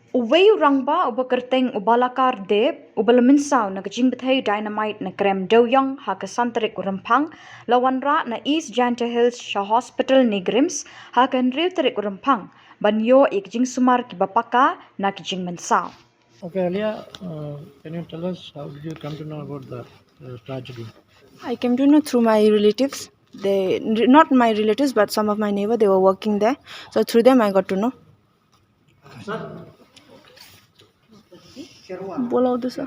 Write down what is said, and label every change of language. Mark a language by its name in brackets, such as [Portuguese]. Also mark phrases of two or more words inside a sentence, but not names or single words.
[Khasi] Uwei rangba uba kerteng ubalakar deb ubal Mynsaw na kajing bethay dynamite na Krem Dewiong ha kasantarik urempang lawan ra na East Janta Hills Shah Hospital Neighrims ha kan riu tarik urempang banyo ikjing sumar ki bapaka na kajing Mynsaw. [English] Okay, Aliah, can you tell us how did you come to know about the tragedy? I came to know through my relatives. They not my relatives, but some of my neighbor. They were working there, so through them I got to know. [Hindi] बोलाओ दूसरा.